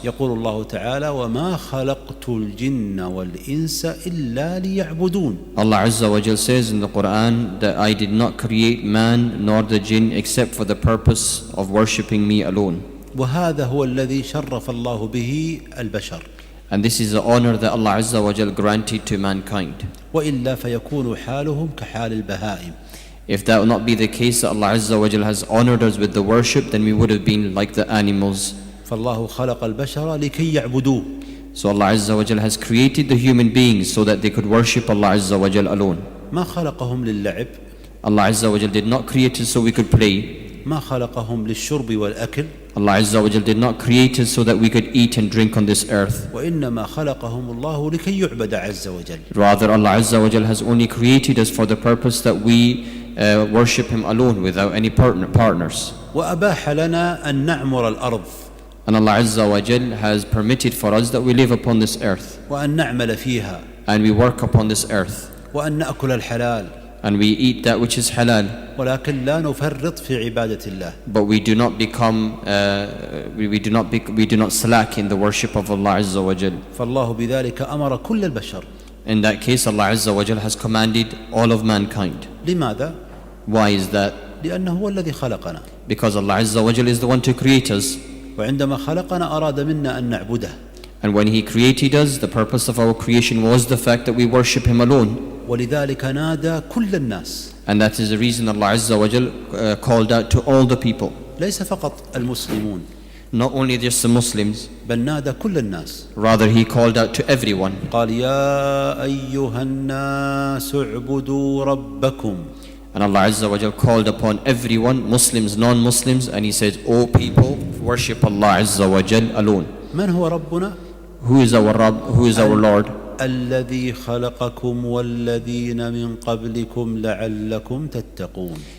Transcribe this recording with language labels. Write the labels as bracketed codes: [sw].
[ar] يقول الله تعالى وما خلقت الجن والإنس إلا ليعبدون. [en] Allah Azza wa Jal says in the Quran that I did not create man nor the jinn except for the purpose of worshipping me alone. [ar] وهذا هو الذي شرف الله به البشر. [en] And this is the honor that Allah Azza wa Jal granted to mankind. [ar] وإلا فيكون حالهم كحال البهائم. [en] If that would not be the case, that Allah Azza wa Jal has honored us with the worship, then we would have been like the animals. [ar] فالله خلق البشر لكي يعبدوه. [en] So Allah Azza wa Jal has created the human beings so that they could worship Allah Azza wa Jal alone. [ar] ما خلقهم للعب. [en] Allah Azza wa Jal did not create us so we could play. [ar] ما خلقهم للشرب والأكل. [en] Allah Azza wa Jal did not create us so that we could eat and drink on this earth. [ar] وإنما خلقهم الله لكي يعبد عز وجل. [en] Rather, Allah Azza wa Jal has only created us for the purpose that we worship Him alone without any partners. [ar] وأباح لنا أن نعمر الأرض. [en] And Allah Azza wa Jal has permitted for us that we live upon this earth. [ar] وأن نعمل فيها. [en] And we work upon this earth. [ar] وأن نأكل الحلال. [en] And we eat that which is halal. [ar] ولكن لا نفرط في عبادة الله. [en] But we do not become, we do not slack in the worship of Allah Azza wa Jal. [ar] فالله بذلك أمر كل البشر. [en] In that case, Allah Azza wa Jal has commanded all of mankind. [ar] لماذا؟ [en] Why is that? [ar] لأنه هو الذي خلقنا. [en] Because Allah Azza wa Jal is the one to create us. [ar] وعندما خلقنا أراد منا أن نعبده. [en] And when He created us, the purpose of our creation was the fact that we worship Him alone. [ar] ولذلك نادى كل الناس. [en] And that is the reason Allah Azza wa Jal called out to all the people. [ar] ليس فقط المسلمون. [en] Not only just the Muslims. [ar] بل نادى كل الناس. [en] Rather, He called out to everyone. [ar] قال يا أيها الناس اعبدوا ربكم. [en] And Allah Azza wa Jal called upon everyone, Muslims, non-Muslims, and He said, O people, worship Allah Azza wa Jal alone. [ar] من هو ربنا؟ [en] Who is our Rabb? Who is our Lord? [ar] الذي خلقكم والذين من قبلكم لعلكم تتقون.